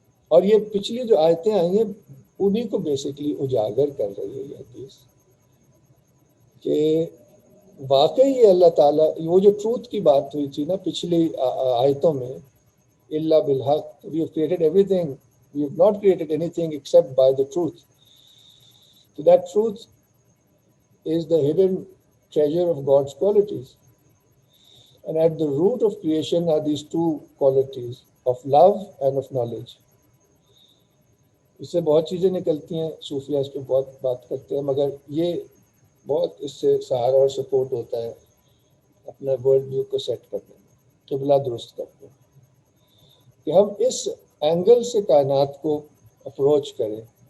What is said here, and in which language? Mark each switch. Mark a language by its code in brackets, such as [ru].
[hi] और ये पिछली जो आयतें आई हैं उन्हीं को बेसिकली उजागर कर रही है ये हदीस, कि वाकई ये अल्लाह ताला, वो जो ट्रूथ की बात हुई थी ना पिछली आयतों में, [ar] इल्ला बिल हक, [en] We have created everything, we have not created anything except by the truth. So that truth is the hidden treasure of God's qualities. And at the root of creation are these two qualities of love and of knowledge. [hi] इससे बहुत चीज़ें निकलती हैं, सूफिया इस पर बहुत बात करते हैं, मगर ये बहुत इससे सहारा और सपोर्ट होता है अपना वर्ल्ड व्यू को सेट करने में, क़िबला दुरुस्त करने में, कि हम इस एंगल से कायनात को अप्रोच करें।